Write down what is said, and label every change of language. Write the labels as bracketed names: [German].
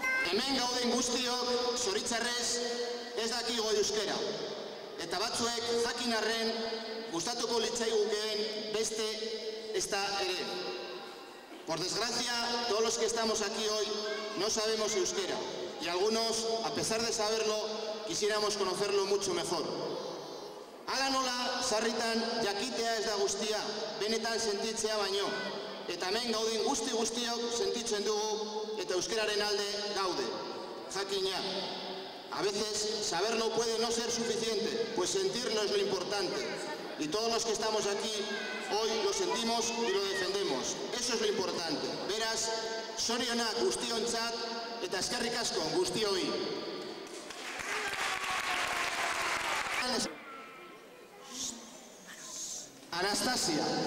[Basque] Hemen gauden guztiok, zoritzarrez, ez dakigo euskera. Eta batzuek jakin arren gustatuko litzaigukeen beste ez da ere. [Spanish] Por desgracia, todos los que estamos aquí hoy no sabemos euskera. Y algunos, a pesar de saberlo, quisiéramos conocerlo mucho mejor. [Basque] Hala nola, sarritan jakitea ez da guztia, benetan sentitzea baino. Eta hemen gauden guztiok sentitzen dugu eta euskararen alde gaude. Jakina. [Spanish] A veces saberlo puede no ser suficiente, pues sentirlo es lo importante. Y todos los que estamos aquí hoy lo sentimos y lo defendemos. Eso es lo importante. [Basque] Beraz, zorionak guztiontzat eta eskerrik asko guztioi. Anastasia.